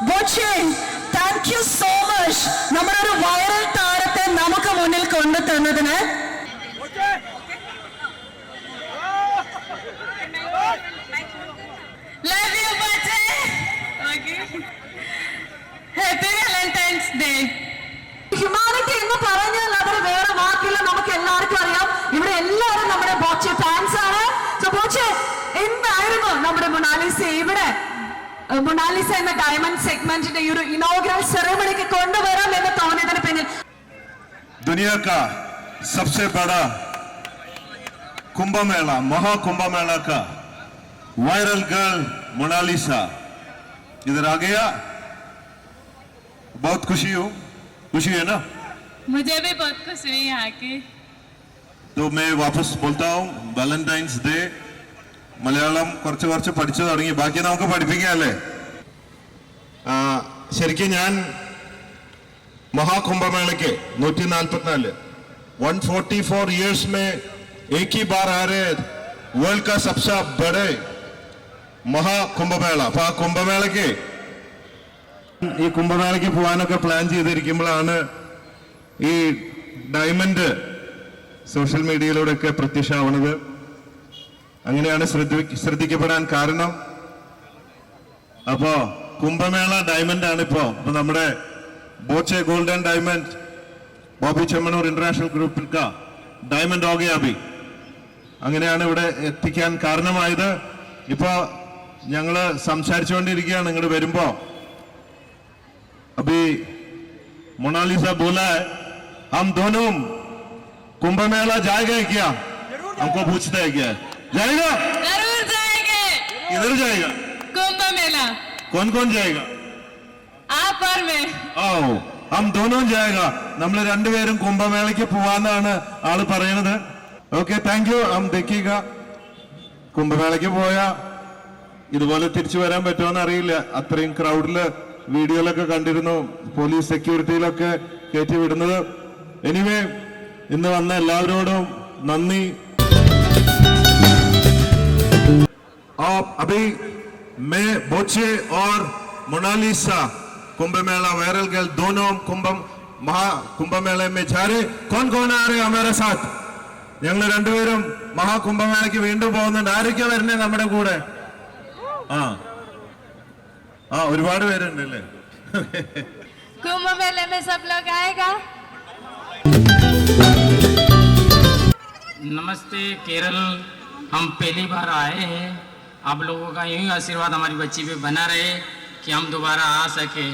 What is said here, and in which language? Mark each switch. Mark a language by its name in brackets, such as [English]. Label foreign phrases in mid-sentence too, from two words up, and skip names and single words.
[Malayalam] ബോച്ചെ, [English] thank you so much [Malayalam] നമ്മുടെ ഒരു വൈറൽ താരത്തെ നമുക്ക് മുന്നിൽ കൊണ്ടു തന്നതിന്. [English] Love you, Boche. Okay. Happy Valentine's Day. [Malayalam] ഹ്യൂമാനിറ്റി എന്ന് പറഞ്ഞാൽ അവർ വേറെ വാക്കില്ല, നമുക്ക് എല്ലാവർക്കും അറിയാം. ഇവിടെ എല്ലാവരും നമ്മുടെ ബോച്ചെ ഫാൻസ് ആണ്. സോ ബോച്ചെ, എന്തായിരുന്നു നമ്മുടെ മൊണാലിസ ഇവിടെ മൊണാലിസ എന്ന ഡയമണ്ട് സെഗ്മെന്റിന്റെ ഈ ഒരു ഇനോഗ്രൽ സെറമണിക്ക് കൊണ്ടുവരാം എന്ന് തോന്നിയതിന് പിന്നിൽ? [Hindi] दुनिया का सबसे बड़ा कुंभ मेला, महाकुंभ मेला का [English] viral girl [Hindi] मोनालिसा इधर आ गया. बहुत खुशी है ना? मुझे भी बहुत खुशी हुई यहाँ की. तो मैं वापस बोलता हूँ, वैलेंटाइंस डे [Malayalam] മലയാളം കുറച്ച് പഠിച്ചു തുടങ്ങി, ബാക്കി നമുക്ക് പഠിപ്പിക്കാല്ലേ. ശരിക്കും ഞാൻ [Hindi] महाकुंभमेले 144 144 ईयर्स में एक ही बार आ रहे वर्ल्ड का सबसे बड़े महाकुंभमेला. [Malayalam] അപ്പൊ ആ കുംഭമേളയ്ക്ക് ഈ കുംഭമേളയ്ക്ക് പോകാനൊക്കെ പ്ലാൻ ചെയ്തിരിക്കുമ്പോഴാണ് ഈ ഡയമണ്ട് സോഷ്യൽ മീഡിയയിലൂടെയൊക്കെ പ്രത്യക്ഷമാവുന്നത്. അങ്ങനെയാണ് ശ്രദ്ധിക്കപ്പെടാൻ കാരണം. അപ്പോ കുംഭമേള ഡയമണ്ട് ആണ് ഇപ്പോ നമ്മുടെ बोचे गोल्डन डायमंड बॉबी ചെമ്മണൂർ ഇന്റർനാഷണൽ ഗ്രൂപ്പിൽ ഡയമണ്ട് [Hindi] हो गया अभी. [Malayalam] അങ്ങനെയാണ് ഇവിടെ എത്തിക്കാൻ കാരണമായത്. ഇപ്പോ ഞങ്ങള് സംസാരിച്ചുകൊണ്ടിരിക്കുകയാണ്. ഇങ്ങോട്ട് വരുമ്പോ [Hindi] अभी मोनालिसा बोला है हम दोनों कुंभ मेला जाएगा क्या? हमको पूछता है क्या जाएगा? जरूर जाएंगे. किधर जाएगा कुंभ मेला? कौन जाएगा? आप और मैं. आओ हम दोनों जाएगा. [Malayalam] നമ്മൾ രണ്ടുപേരും കുംഭമേളയ്ക്ക് പോവാന്നാണ് ആള് പറയുന്നത്. [English] okay, thank you. [Hindi] हम देखिएगा. [Malayalam] കുംഭമേളയ്ക്ക് പോയാ ഇതുപോലെ തിരിച്ചു വരാൻ പറ്റുമെന്ന് അറിയില്ല. അത്രയും ക്രൗഡില് വീഡിയോയിലൊക്കെ കണ്ടിരുന്നു, പോലീസ് സെക്യൂരിറ്റിയിലൊക്കെ കയറ്റി വിടുന്നത്. എനിവേ, ഇന്ന് വന്ന എല്ലാവരോടും നന്ദി. [Hindi] अभी मैं बोचे और मोनालिसा कुंभ मेला [English] viral girl [Hindi] दोनों महाकुंभ मेले में जा रहे. कौन आ रहे हमारे साथ? [Malayalam] ഞങ്ങൾ രണ്ടുപേരും മഹാകുംഭമേളയ്ക്ക് വീണ്ടും പോകുന്നുണ്ട്. ആരൊക്കെ വരുന്നേ നമ്മുടെ കൂടെ? ഒരുപാട് പേരുണ്ട് അല്ലേ? [Hindi] कुंभ मेले में सब लोग आएगा. नमस्ते केरल, हम पहली बार आए हैं. आप लोगों का यूं ही आशीर्वाद हमारी बच्ची पे बना रहे कि हम दोबारा आ सके.